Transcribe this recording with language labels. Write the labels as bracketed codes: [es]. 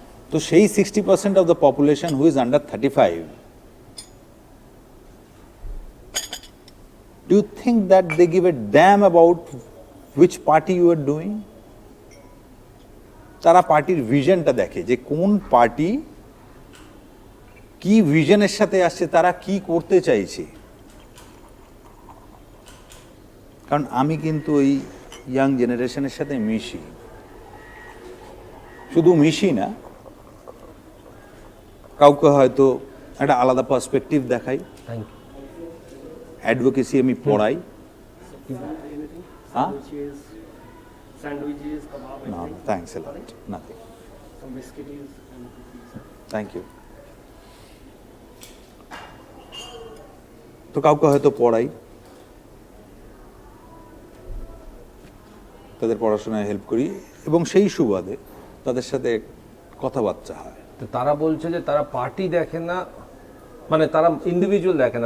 [en] তো সেই 60% of the population who is under 35, do you think that they give a damn about which party you are doing? [bn] তারা পার্টির ভিশনটা দেখে যে কোন পার্টি কি ভিশনের সাথে আসছে, তারা কি করতে চাইছে। কারণ আমি কিন্তু ওই ইয়াং জেনারেশনের সাথে মিশি, শুধু মিশি না, কাউকে হয়তো একটা আলাদা পার্সপেক্টিভ দেখাই, অ্যাডভোকেসি আমি পড়াই। হ্যাঁ, [en] Sandwiches, kebab, no, anything? thanks a lot, nothing, Some biscuits and cookies. thank you. [bn] তো কাউকে হয়তো পড়াই, তাদের পড়াশোনায় হেল্প করি, এবং সেই সুবাদে তাদের সাথে কথাবার্তা হয়। তো তারা বলছে যে তারা পার্টি দেখে না, মানে তারা ইন্ডিভিজুয়াল দেখে না,